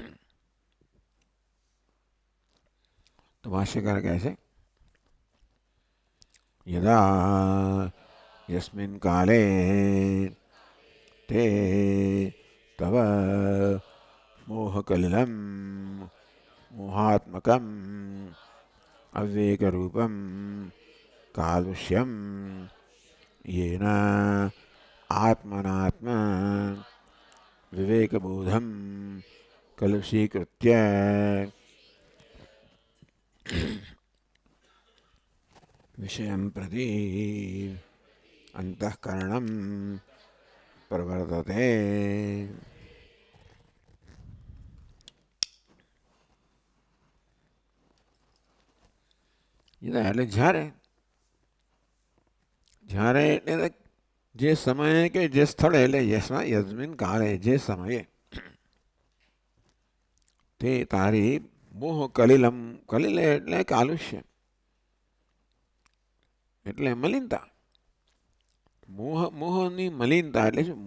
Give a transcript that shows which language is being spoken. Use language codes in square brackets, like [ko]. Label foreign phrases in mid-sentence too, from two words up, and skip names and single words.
[gu] તો ભાષ્યકાર કહે છે, [sa] યદા યસ્મિન કાલે તે તવ મોહકલિલમ મોહાત્મકમ અવિવેકરૂપમ કાલુષ્યમ येन आत्मनात्म विवेकबोधम कलुषीकृत्य विषयं प्रति अंतःकरणं प्रवर्तते. [gu] એટલે જ્યારે જ્યારે એટલે જે સમયે કે જે સ્થળે, એટલે [sa] યસ્મિન કાળે, [gu] જે સમયે તે તારી [sa] મોહ કલિલમ, [gu] કલિલ એટલે કાલુષ્ય એટલે મલિનતા, મોહની મલિનતા એટલે શું?